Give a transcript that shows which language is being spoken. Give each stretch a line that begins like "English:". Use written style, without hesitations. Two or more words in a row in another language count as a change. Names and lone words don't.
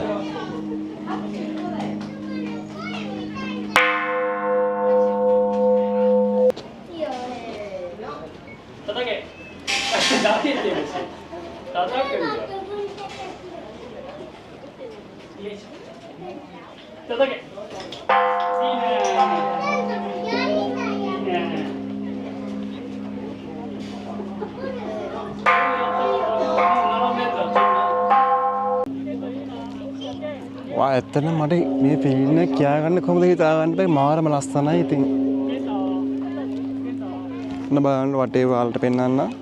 Japanese: 叩け。投げてるし。叩くんだよ。よいしょ。叩け。いいね。いいね。
Sinhala: වා ඇත්තට මට මේ ෆිල්ම් එක කියාගන්න කොහොමද හිතාගන්න බෑ මාරම ලස්සනයි ඉතින්. ඔන්න බලන්න වටේ වලට පෙන්නන්න.